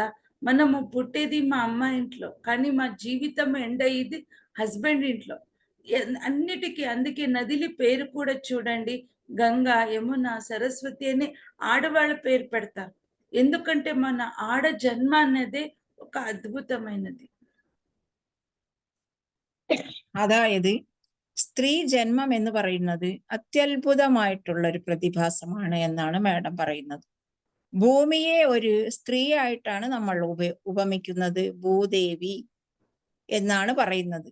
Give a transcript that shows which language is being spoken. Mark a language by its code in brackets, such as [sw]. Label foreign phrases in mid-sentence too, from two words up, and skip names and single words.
[te] మనము పుట్టేది మా అమ్మ ఇంట్లో, కానీ మా జీవితం ఎండ్ అయ్యేది హస్బెండ్ ఇంట్లో. అన్నిటికీ అందుకే నదిలి పేరు కూడా చూడండి, గంగా, యమున, సరస్వతి అని ఆడవాళ్ళ పేరు పెడతారు. ఎందుకంటే మన ఆడ జన్మ అనేది ఒక అద్భుతమైనది. [ml] അതായത് സ്ത്രീ ജന്മം എന്ന് പറയുന്നത് അത്യത്ഭുതമായിട്ടുള്ള ഒരു പ്രതിഭാസമാണ് എന്നാണ് മാഡം പറയുന്നത്. ഭൂമിയെ ഒരു സ്ത്രീ ആയിട്ടാണ് നമ്മൾ ഉപമിക്കുന്നത്, ഭൂദേവി എന്നാണ് പറയുന്നത്.